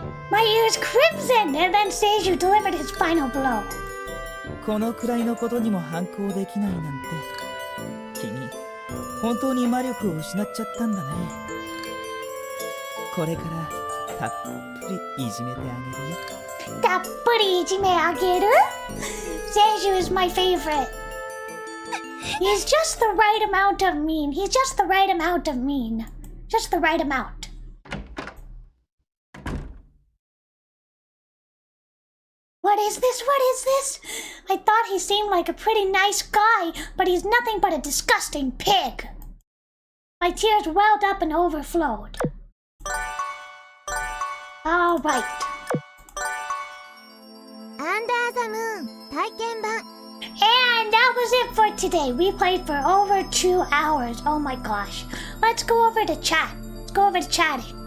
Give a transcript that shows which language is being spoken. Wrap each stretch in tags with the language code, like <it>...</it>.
<en>My ears crimsoned, and then Seiju delivered his final blow.</en> <ja>このくらいのことにも反抗できないなんて。君、本当に魔力を失っちゃったんだね。これからたっぷりいじめてあげるよ。 Tappuri ijime ageru?</ja> <en>Seiju is my favorite. He's just the right amount of mean. He's just the right amount of mean. Just the right amount. What is this? What is this? I thought he seemed like a pretty nice guy, but he's nothing but a disgusting pig. My tears welled up and overflowed. All right.</en> <ja>アンダーザムーン体験版。</ja> <en>And that was it for today. We played for over 2 hours. Oh my gosh. Let's go over to chat. Let's go over to chatting.</en>